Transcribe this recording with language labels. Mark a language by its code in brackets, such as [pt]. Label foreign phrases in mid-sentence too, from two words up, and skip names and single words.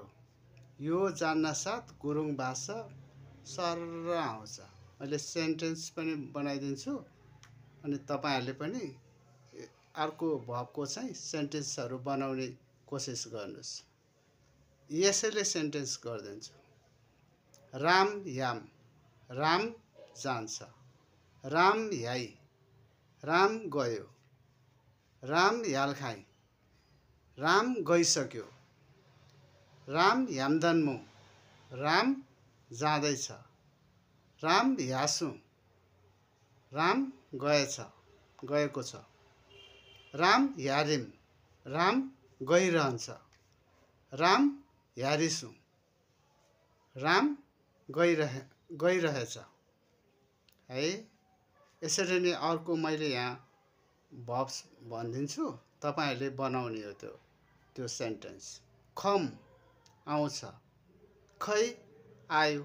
[ne] यो जान्न साथ गुरुङ भाषा सर्र आउँछ। मैले सेन्टेन्स पनि बनाइदिन्छु अनि तपाईहरुले पनि अर्को भबको चाहिँ सेन्टेन्सहरु बनाउने कोसिस गर्नुस्। यसैले सेन्टेन्स गर्दिन्छु। राम ह्याम, राम जान्छ, राम ह्याइ, राम गयो, राम ह्याल्खाइ, राम गइसक्यो, राम ह्याम्दन्मु, राम जाँदैछ, राम ह्यासु, राम गएछ गएको छ, राम ह्यारिम, राम गइरहन्छ, राम ह्यारिसु, राम गइरहेछ है। यसरी नै अर्को मैले यहाँ भब्स भनिदिन्छु, तपाईहरुले बनाउने हो त्यो सेन्टेन्स। खम आउँछ, खै आयो।